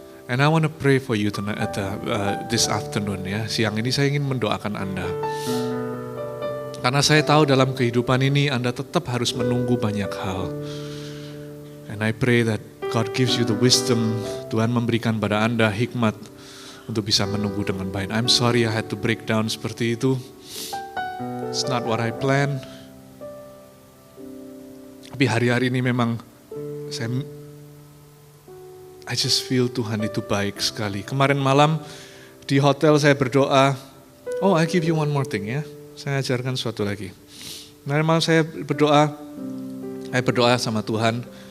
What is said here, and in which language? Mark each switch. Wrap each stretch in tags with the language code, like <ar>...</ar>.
<en>And I want to pray for you tonight, this afternoon ya.</en> <id>Siang ini saya ingin mendoakan Anda. Karena saya tahu dalam kehidupan ini Anda tetap harus menunggu banyak hal.</id> <en>And I pray that God gives you the wisdom.</en> <id>Tuhan memberikan pada Anda hikmat untuk bisa menunggu dengan baik.</id> <en>I'm sorry I had to break down</en> <id>seperti itu.</id> <en>It's not what I planned.</en> <id>Tapi hari-hari ini memang</id> <en>I just feel</en> <id>Tuhan itu baik sekali. Kemarin malam di hotel saya berdoa.</id> <en>Oh, I give you one more thing</en> <id>ya. Saya ajarkan sesuatu lagi. Kemarin malam saya berdoa sama Tuhan.</id>